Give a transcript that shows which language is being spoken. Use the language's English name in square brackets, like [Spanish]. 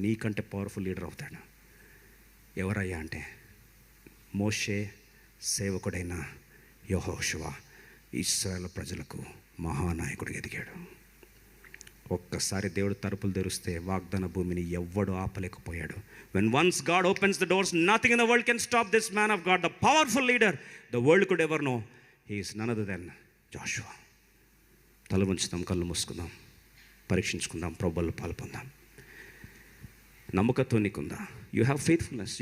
[Telugu] నీకంటే powerful leader అవుతాడు. ఎవరయ్యా అంటే మోషే సేవకుడైన యెహోషువ ఇశ్రాయేలు ప్రజలకు మహానాయకుడు ఎదిగాడు. ఒక్కసారి దేవుడు తలుపులు తెరిస్తే వాగ్దాన భూమిని ఎవ్వడు ఆపలేకపోయాడు. [English] When once God opens the doors, nothing in the world can stop this man of God, the powerful leader the world could ever know. He is none other than Joshua. [Telugu] తల వంచుదాం, కళ్ళు మూసుకుందాం, పరీక్షించుకుందాం, ప్రభువులో పాల్పొందాం. నమ్మకత్వం నీకుందా? [English] You have faithfulness.